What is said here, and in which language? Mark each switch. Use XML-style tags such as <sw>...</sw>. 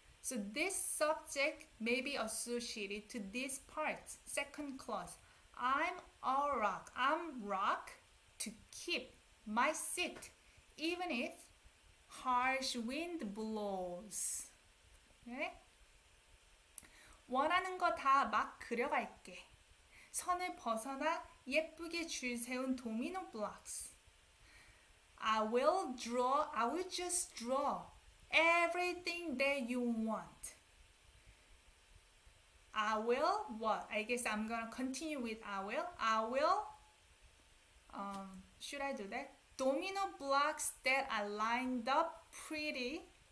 <en>So this subject may be associated to this part. Second clause. I'm a rock. I'm rock to keep my seat, even if harsh wind blows. Okay?</en> <ko>원하는 거 다 막 그려갈게. 선을 벗어나 예쁘게 줄 세운 도미노 blocks.</ko> <en>I will just draw everything that you want. I will what? I guess I'm gonna continue with I will, should I do that? Domino blocks that I lined up prettily</en>